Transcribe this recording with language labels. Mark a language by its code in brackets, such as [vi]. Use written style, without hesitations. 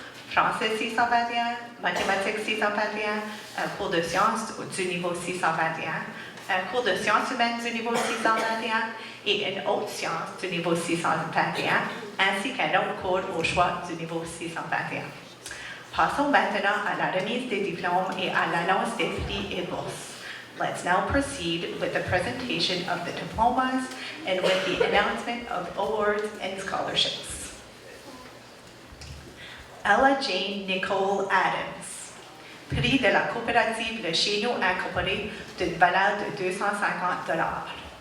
[fr] Français 621, mathématiques 621, un cours de sciences du niveau 621, un cours de sciences humaines du niveau 621 et une autre science du niveau 621, ainsi qu'un autre cours au choix du niveau 621. Passons maintenant à la remise des diplômes et à l'annonce des prix et bourses. [en] Let's now proceed with the presentation of the diplomas and with the announcement of awards and scholarships. [fr] Ella Jane Nicole Adams, prix de la coopérative Le Chez Nous Incorporé d'une valeur de $250.